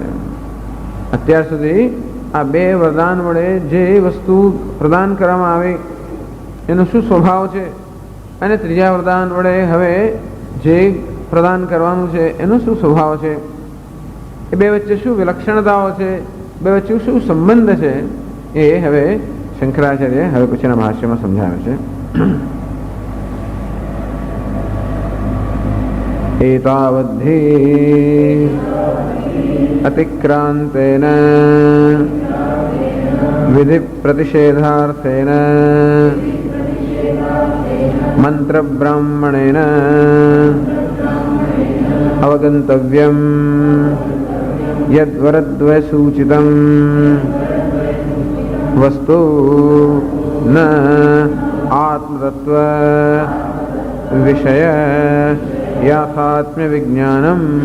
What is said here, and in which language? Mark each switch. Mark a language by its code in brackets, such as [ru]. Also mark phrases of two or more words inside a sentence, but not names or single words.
[gu] અત્યાર સુધી આ 2 વરદાન વડે જે વસ્તુ પ્રદાન કરવામાં આવે એનો શું સ્વભાવ છે અને 3જા વરદાન વડે હવે જે પ્રદાન કરવાનું છે એનો શું સ્વભાવ છે, એ બે વચ્ચે શું વિલક્ષણતાઓ છે, બે વચ્ચે શું સંબંધ છે, એ હવે શંકરાચાર્ય હવે પછીના ભાષ્યમાં સમજાવે છે. [sa] एतावद्धि अतिक्रांतेन विधि प्रतिषेधार्थेन मंत्र ब्राह्मणेन अवगंतव्यम् यद्वरद्वय सूचितं वस्तु न आत्मतत्व विषय याथात्म्य विज्ञानम्।